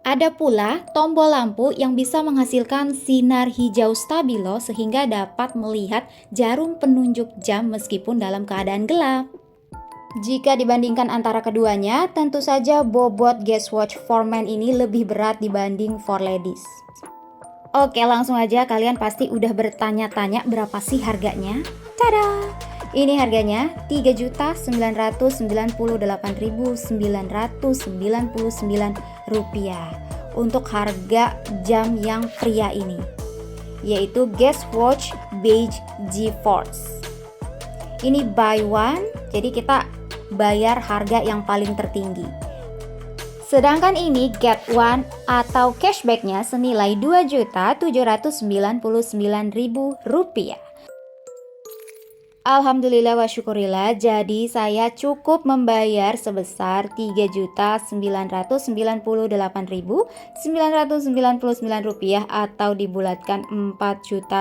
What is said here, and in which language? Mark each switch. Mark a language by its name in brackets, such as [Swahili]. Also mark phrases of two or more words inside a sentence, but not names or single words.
[Indonesian] Ada pula tombol lampu yang bisa menghasilkan sinar hijau stabilo sehingga dapat melihat jarum penunjuk jam meskipun dalam keadaan gelap. Jika dibandingkan antara keduanya, tentu saja bobot Guess Watch for Men ini lebih berat dibanding [English] for ladies. [Indonesian] Oke, langsung aja, kalian pasti udah bertanya-tanya berapa sih harganya? Tada! Ini harganya Rp3.998.999 untuk harga jam yang pria ini, yaitu Guess Watch Beige GeForce. Ini [English] buy one, [Indonesian] jadi kita bayar harga yang paling tertinggi. Sedangkan ini [English] get one [Indonesian] atau cashbacknya senilai Rp2.799.000. [Arabic] Alhamdulillah wa syukurillah, [Indonesian] jadi saya cukup membayar sebesar Rp3.998.999 atau dibulatkan Rp4 juta.